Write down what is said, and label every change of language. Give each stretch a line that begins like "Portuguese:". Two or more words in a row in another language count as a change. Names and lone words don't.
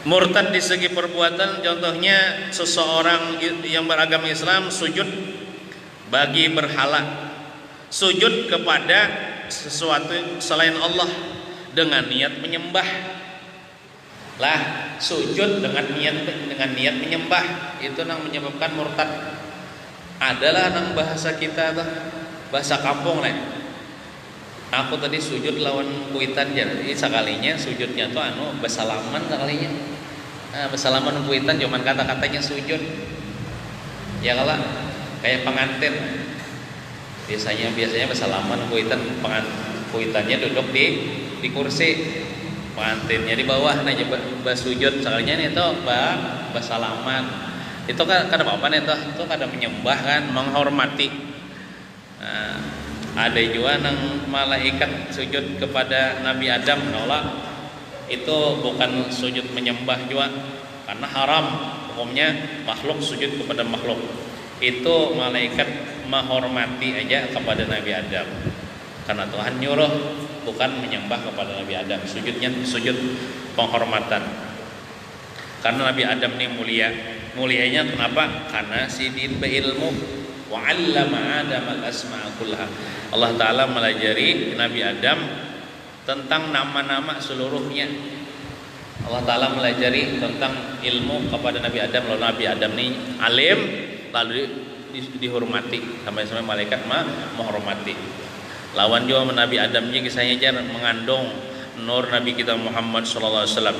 Indonesian: Murtad di segi perbuatan, contohnya seseorang yang beragama Islam sujud bagi berhala, sujud kepada sesuatu selain Allah dengan niat menyembah. Lah, sujud dengan niat menyembah itu yang menyebabkan murtad. Adalah nang bahasa kita tuh, bahasa kampung lah.
Banjar: Aku tadi sujud lawan kuitan, jadi sekalinya sujudnya tuh bersalaman sekalinya. Bersalaman kuitan cuman kata-katanya sujud.
Indonesian: Ya kalau kayak pengantin.
Banjar: Biasanya bersalaman kuitan, kuitannya duduk di kursi.
Indonesian: Pengantinnya di bawah aja bersujud sekalinya itu bersalaman.
Banjar: Itu kan kada apa-apa nih itu kada menyembah kan, menghormati.
Indonesian: Ada juga nang malaikat sujud kepada Nabi Adam nolak, itu bukan sujud menyembah juga karena haram hukumnya makhluk sujud kepada makhluk. Itu malaikat menghormati aja kepada Nabi Adam karena Tuhan nyuruh, bukan menyembah kepada Nabi Adam. Sujudnya sujud penghormatan karena Nabi Adam ini mulianya kenapa?
Banjar: Karena sidin beilmu
Arabic: وعلم آدم الأسماء كلها.
Indonesian: Allah Ta'ala melajari Nabi Adam tentang nama-nama seluruhnya. Allah Ta'ala melajari tentang ilmu kepada Nabi Adam. Lalu Nabi Adam ini alim, lalu dihormati sampai malaikat menghormati.
Banjar: Lawan juga Nabi Adam ini kisahnya jar mengandung nur Nabi kita Muhammad
Arabic: صلى الله عليه وسلم.